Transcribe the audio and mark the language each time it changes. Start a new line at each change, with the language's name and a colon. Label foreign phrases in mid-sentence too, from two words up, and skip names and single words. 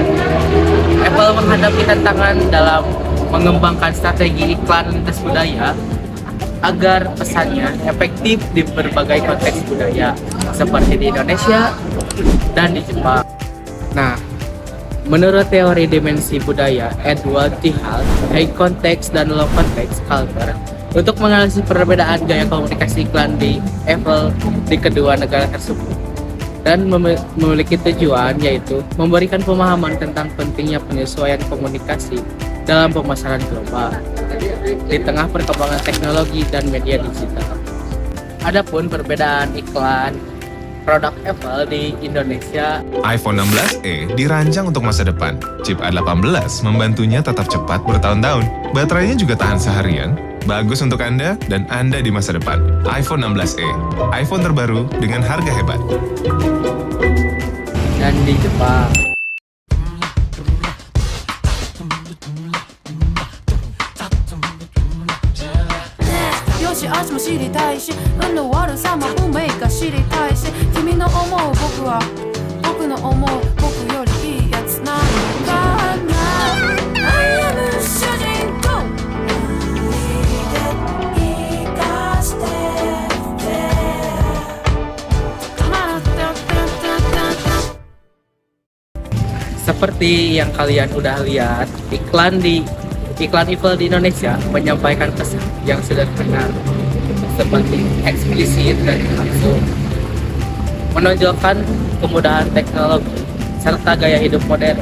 Indonesian: Apple menghadapi tantangan dalam mengembangkan strategi iklan lintas budaya agar pesannya efektif di berbagai konteks budaya, seperti di Indonesia dan di Jepang. Nah, menurut teori dimensi budaya Edward T.
English: Hall, high context dan low context culture,
Indonesian: untuk menganalisis perbedaan gaya komunikasi iklan di Apple di kedua negara tersebut, dan memiliki tujuan yaitu memberikan pemahaman tentang pentingnya penyesuaian komunikasi dalam pemasaran global di tengah perkembangan teknologi dan media digital. Adapun perbedaan iklan produk Apple di Indonesia, iPhone 16e dirancang untuk masa depan. Chip A18 membantunya tetap cepat bertahun-tahun. Baterainya juga tahan seharian. Bagus untuk Anda dan Anda di masa depan. iPhone 16e, iPhone terbaru dengan harga hebat. dan di Jepang.
Japanese: よしあしも知りたいし運の悪さも運命か知りたいし君の思う僕は僕の思う僕よりいいやつなのかな
English: I am
Japanese: 主人公生かして
Indonesian: Seperti yang kalian udah lihat, iklan Eiffel di Indonesia menyampaikan pesan yang sederhana seperti eksplisit dan langsung, menonjolkan kemudahan teknologi serta gaya hidup modern.